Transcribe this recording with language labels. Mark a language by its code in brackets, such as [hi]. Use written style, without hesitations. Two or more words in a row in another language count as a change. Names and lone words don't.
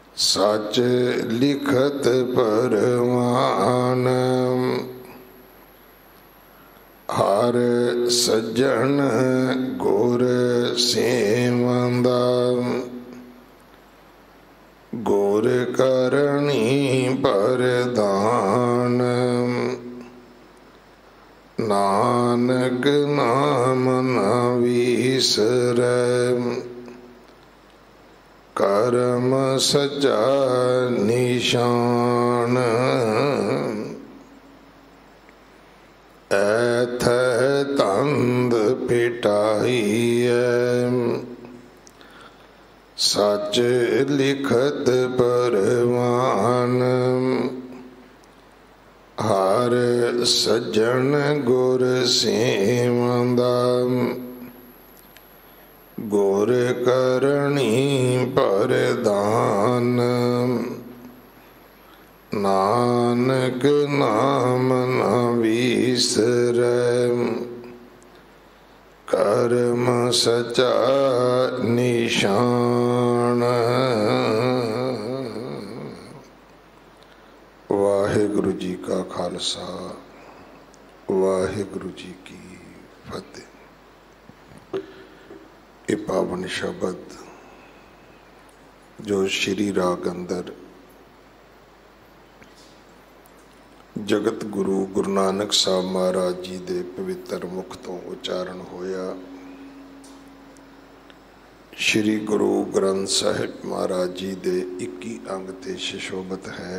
[pa] ਸਚ ਲਿਖਤ ਪਰਵਾਨ ਹਰ ਸੱਜਣ ਗੁਰ ਸੇਵੰਦਾ ਗੁਰ ਕਰਣੀ ਪਰਦਾਨ ਨਾਨਕ ਨਾਮ ਨ ਵਿਸਰੈ ਕਰਮ ਸੱਚਾ ਨਿਸ਼ਾਨ ਐਥ ਤੰਦ ਪਿਟਾਈਏ ਸਚ ਲਿਖਤ ਪਰਵਾਨ ਹਰ ਸੱਜਣ ਗੁਰ ਸੇਵੰਦਾ ਗੁਰ ਕਰਣੀ ਪਰਦਾਨ ਨਾਨਕ ਨਾਮ ਨ ਵਿਸਰੈ ਕਰਮ ਸੱਚਾ ਨਿਸ਼ਾਨ। ਵਾਹਿਗੁਰੂ ਜੀ ਕਾ ਖ਼ਾਲਸਾ ਵਾਹਿਗੁਰੂ ਜੀ ਕੀ ਫ਼ਤਿਹ। ਯੇ ਪਾਵਨ ਸ਼ਬਦ ਜੋ ਸ੍ਰੀ ਰਾਗ ਅੰਦਰ ਜਗਤ ਗੁਰੂ ਗੁਰੂ ਨਾਨਕ ਸਾਹਬ ਮਹਾਰਾਜ ਜੀ ਦੇ ਪਵਿੱਤਰ ਮੁਖ ਤੋ ਉਚਾਰਣ ਹੋਇਆ, ਸ੍ਰੀ ਗੁਰੂ ਗ੍ਰੰਥ ਸਾਹਿਬ ਮਹਾਰਾਜ ਜੀ ਦੇ 21 ਅੰਗ ਤੇ ਸੁਸ਼ੋਭਿਤ ਹੈ।